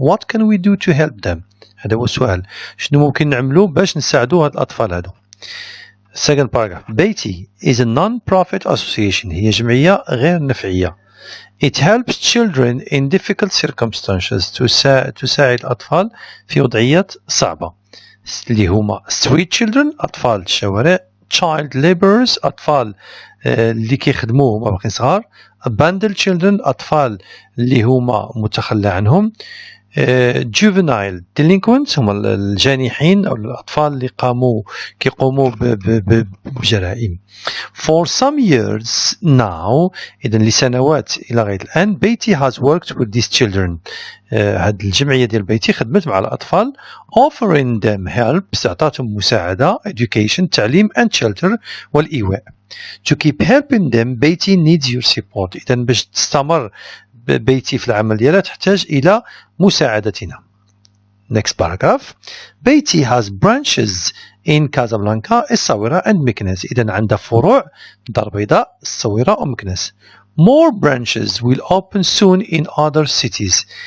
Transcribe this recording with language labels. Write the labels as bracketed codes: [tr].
[en] What can we do to help them؟ [ar] هذا هو السؤال. شنو ممكن نعملوا باش نساعدوا هاد الأطفال هادو؟ [en] Second paragraph. Baty is a non-profit association. [ar] هي جمعية غير نفعية. [en] It helps children in difficult circumstances [ar] تساعد الأطفال في وضعيات صعبة اللي هما [en] street children [ar] أطفال الشوارع [en] child laborers [ar] أطفال اللي كيخدموا هما باقيين صغار [en] abandoned children [ar] أطفال اللي هما متخلى عنهم [en] juvenile delinquents [ar] هما الجانحين أو الأطفال اللي كيقوموا بجرائم. [en] For some years now [ar] إذن لسنوات إلى غاية الآن [en] Baty has worked with these children. [ar] هاد الجمعية ديال بيتي خدمت مع الأطفال [en] offering them help [ar] تعطاتهم مساعدة education تعليم [en] and shelter [ar] والإيواء. [en] To keep helping them Baty needs your support. [ar] إذن باش تستمر بيتي في العمل ديالها تحتاج إلى مساعدتنا. [en] Next paragraph. Baty has branches in Casablanca, الصويرة and مكناس. [ar] إذن عندها فروع دار بيضاء الصويرة ومكناس. [en] More branches will open soon in other cities.